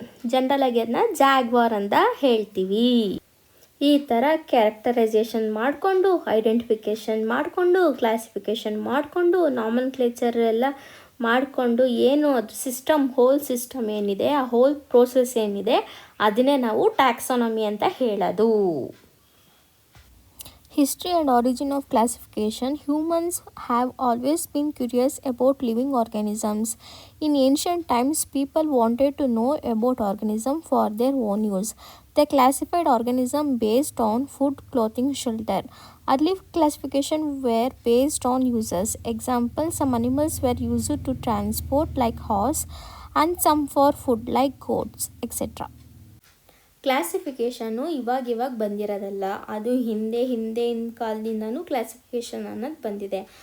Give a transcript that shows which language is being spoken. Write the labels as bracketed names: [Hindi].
[Kannada] General ಆಗಿ ಅದನ್ನ Jaguar ಅಂತ ಹೇಳ್ತೀವಿ. ಈ ಥರ ಕ್ಯಾರೆಕ್ಟರೈಸೇಷನ್ ಮಾಡಿಕೊಂಡು, ಐಡೆಂಟಿಫಿಕೇಷನ್ ಮಾಡಿಕೊಂಡು, ಕ್ಲಾಸಿಫಿಕೇಷನ್ ಮಾಡಿಕೊಂಡು, ನಾಮನ್ಕ್ಲೇಚರ್ ಎಲ್ಲ ಮಾಡಿಕೊಂಡು, ಏನು ಅದು ಹೋಲ್ ಸಿಸ್ಟಮ್ ಏನಿದೆ, ಆ ಹೋಲ್ ಪ್ರೋಸೆಸ್ ಏನಿದೆ, ಅದನ್ನೇ ನಾವು ಟ್ಯಾಕ್ಸಾನಮಿ ಅಂತ ಹೇಳೋದು. [English] History and origin of classification. Humans have always been curious about living organisms. In ancient times, people wanted to know about organisms for their own use. They classified organisms based on food, clothing, shelter. Early classification were based on uses. Example, some animals were used to transport like horse and some for food like goats, etc. [Kannada] ಕ್ಲಾಸಿಫಿಕೇಷನ್ನು ಇವಾಗ ಬಂದಿರೋದಲ್ಲ, ಅದು ಹಿಂದಿನ ಕಾಲದಿಂದನೂ classification ಅನ್ನೋದು ಬಂದಿದೆ.